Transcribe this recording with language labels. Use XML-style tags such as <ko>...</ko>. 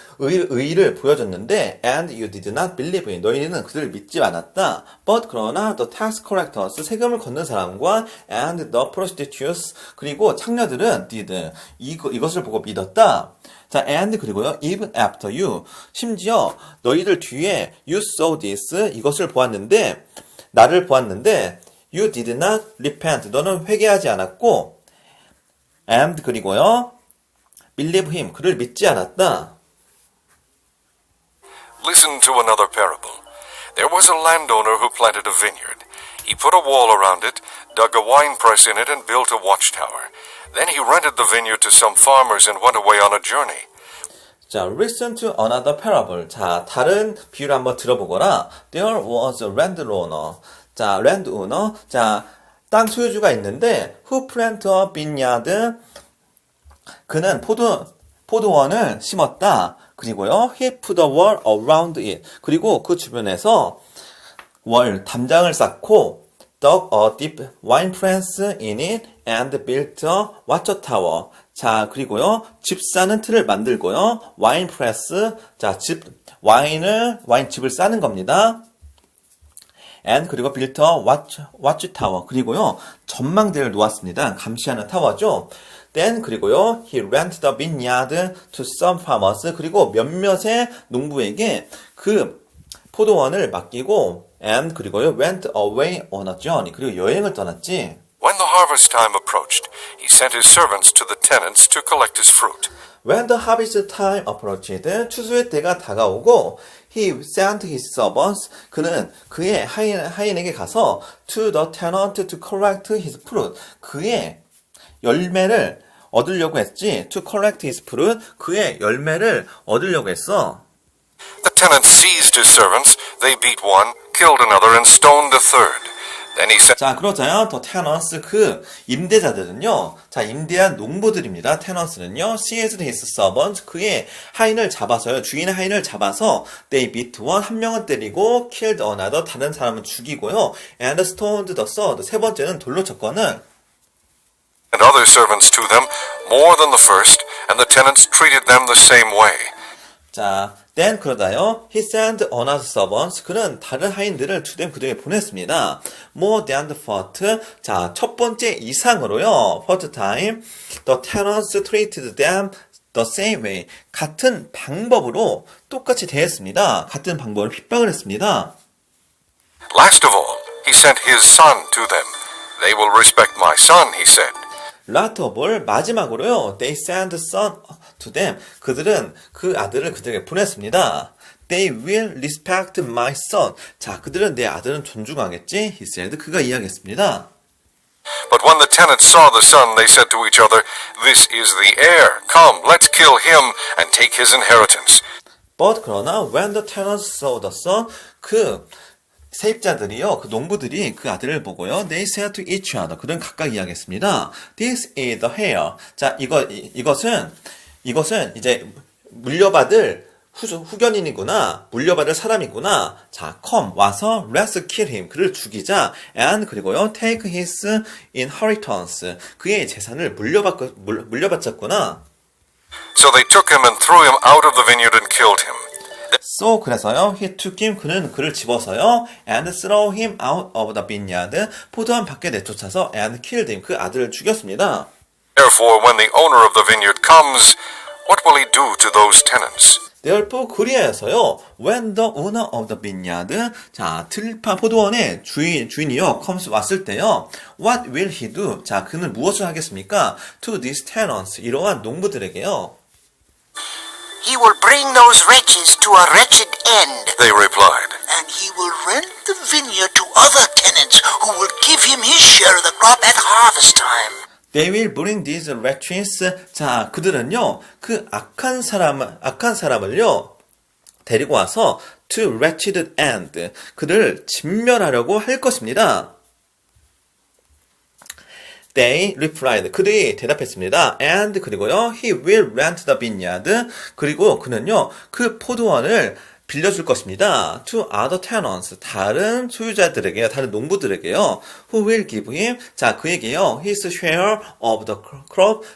<ko>의를 보여줬는데</ko> <en>and you did not believe him.</en> <ko>너희는 그들을 믿지 않았다.</ko> <en>But</en> <ko>그러나</ko> <en>the tax collectors,</en> <ko>세금을 걷는 사람과</ko> <en>and the prostitutes,</en> <ko>그리고 창녀들은</ko> <en>did,</en> <ko>이것을 보고 믿었다. 자,</ko> <en>and</en> <ko>그리고요,</ko> <en>even after you,</en> <ko>심지어 너희들 뒤에</ko> <en>you saw this,</en> <ko>이것을 보았는데, 나를 보았는데</ko> <en>you did not repent,</en> <ko>너는 회개하지 않았고</ko> <en>and</en> <ko>그리고요,</ko> <en>believe him,</en> <ko>그를 믿지 않았다.</ko> <en>Listen to another parable. There was a landowner who planted a vineyard. He put a wall around it, dug a winepress in it, and built a watchtower. Then he rented the vineyard to some farmers and went away on a journey.</en> <ko>자,</ko> <en>listen to another parable.</en> <ko>자, 다른 비유를 한번 들어보거라.</ko> <en>There was a landowner.</en> <ko>자, landowner. 자, 땅 소유주가 있는데</ko> <en>who planted a vineyard.</en> <ko>그는 포도원을 심었다. 그리고요,</ko> <en>he put a wall around it.</en> <ko>그리고 그 주변에서 담장을 쌓고</ko> <en>dug a deep wine press in it and built a watchtower.</en> <ko>자, 그리고요, 집 사는 틀을 만들고요, 와인 프레스, 자, 와인집을 싸는 겁니다.</ko> <en>and</en> <ko>그리고</ko> <en>built a watchtower.</en> <ko>그리고요, 전망대를 놓았습니다. 감시하는 타워죠.</ko> <en>then</en> <ko>그리고요,</ko> <en>he rented the vineyard to some farmers.</en> <ko>그리고 몇몇의 농부에게 그 포도원을 맡기고,</ko> <en>and</en> <ko>그리고요,</ko> <en>went away on a journey.</en> <ko>그리고 여행을 떠났지.</ko> <en>When the harvest time approached, he sent his servants to the tenants to collect his fruit. When the harvest time approached,</en> <ko>추수의 때가 다가오고,</ko> <en>he sent his servants,</en> <ko>그는 그의 하인에게 가서</ko> <en>to the tenant to collect his fruit,</en> <ko>그의 열매를 얻으려고 했지.</ko> <en>to collect his fruit,</en> <ko>그의 열매를 얻으려고 했어.</ko> <en>The tenants seized his servants, they beat one, killed another, and stoned a third. Then he sent</en> <ko>자, 그러자요. 더 테넌스, 그 임대자들은요. 자, 임대한 농부들입니다. 테넌스는요.</ko> <en>seized his servant,</en> <ko>그의 하인을 잡아서요. 주인의 하인을 잡아서</ko> <en>they beat one,</en> <ko>한 명은 때리고</ko> <en>killed another,</en> <ko>다른 사람은 죽이고요.</ko> <en>and stoned the third,</en> <ko>세 번째는 돌로 쳤거는</ko> <en>and other servants to them, more than the first, and the tenants treated them the same way.</en> <ko>자,</ko> <en>then</en> <ko>그러다요.</ko> <en>He sent another servants.</en> <ko>그는 다른 하인들을</ko> <en>to them</en> <ko>그들에게 보냈습니다.</ko> <en>More than the first.</en> <ko>자, 첫 번째 이상으로요.</ko> <en>First time, the tenants treated them the same way.</en> <ko>같은 방법으로 똑같이 대했습니다. 같은 방법으로 핍박을 했습니다.</ko> <en>Last of all, he sent his son to them. They will respect my son, he said. Last of all,</en> <ko>마지막으로요.</ko> <en>They sent son to them.</en> <ko>그들은 그 아들을 그들에게 보냈습니다.</ko> <en>They will respect my son.</en> <ko>자, 그들은 내 아들은 존중하겠지?</ko> <en>He said.</en> <ko>그가 이야기했습니다.</ko> <en>But when the tenants saw the son, they said to each other, This is the heir. Come, let's kill him and take his inheritance. But</en> <ko>그러나</ko> <en>when the tenants saw the son,</en> <ko>그 세입자들이요, 그 농부들이 그 아들을 보고요,</ko> <en>they said to each other.</en> <ko>그들은 각각 이야기했습니다.</ko> <en>This is the heir.</en> <ko>자, 이것은 이제 물려받을 후견인이구나, 물려받을 사람이구나.</ko> <en>자, come,</en> <ko>와서,</ko> <en>let's kill him.</en> <ko>그를 죽이자.</ko> <en>and,</en> <ko>그리고요,</ko> <en>take his inheritance.</en> <ko>그의 재산을 물려받았구나.</ko> <en>So they took him and threw him out of the vineyard and killed him. So,</en> <ko>그래서요,</ko> <en>he took him,</en> <ko>그는 그를 집어서요,</ko> <en>and throw him out of the vineyard.</en> <ko>포도원 밖에 내쫓아서,</ko> <en>and killed him.</en> <ko>그 아들을 죽였습니다.</ko> <en>Therefore, when the owner of the vineyard comes, what will he do to those tenants? Therefore,</en> <ko>그리하여서요,</ko> <en>when the owner of the vineyard,</en> <ko>자, 들파 포도원의 주인이요,</ko> <en>comes</en> <ko>왔을 때요,</ko> <en>what will he do?</en> <ko>자, 그는 무엇을 하겠습니까?</ko> <en>To these tenants,</en> <ko>이러한 농부들에게요.</ko> <en>He will bring those wretches to a wretched end, They replied. and he will rent the vineyard to other tenants who will give him his share of the crop at harvest time. They will bring these wretches.</en> <ko>자, 그들은요, 그 악한 사람을요, 데리고 와서</ko> <en>to wretched end.</en> <ko>그들을 진멸하려고 할 것입니다.</ko> <en>They replied.</en> <ko>그들이 대답했습니다.</ko> <en>And</en> <ko>그리고요,</ko> <en>he will rent the vineyard.</en> <ko>그리고 그는요, 그 포도원을 빌려줄 것입니다.</ko> <en>To other tenants.</en> <ko>다른 소유자들에게요, 다른 농부들에게요.</ko> <en>Who will give him.</en> <ko>자, 그에게요,</ko> <en>his share of the crop.</en>